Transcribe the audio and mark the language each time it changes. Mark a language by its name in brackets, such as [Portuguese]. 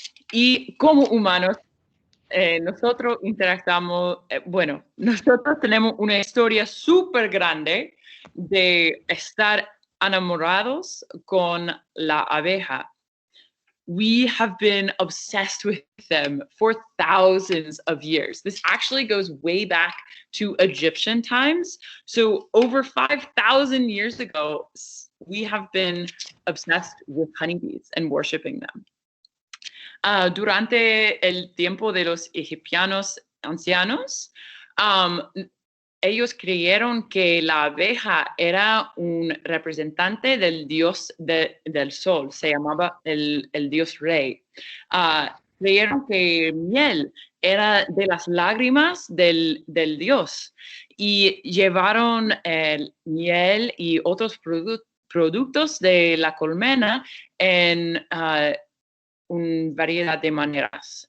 [Spanish] Y como humanos, nosotros interactuamos, nosotros tenemos una historia súper grande de estar enamorados con la abeja. [English] We have been obsessed with them for thousands of years. This actually goes way back to Egyptian times. So over 5,000 years ago, we have been obsessed with honeybees and worshiping them. [Spanish] Durante el tiempo de los egipcianos ancianos, ellos creyeron que la abeja era un representante del dios del sol, se llamaba el dios rey. Creyeron que miel era de las lágrimas del dios y llevaron miel y otros productos de la colmena en una variedad de maneras.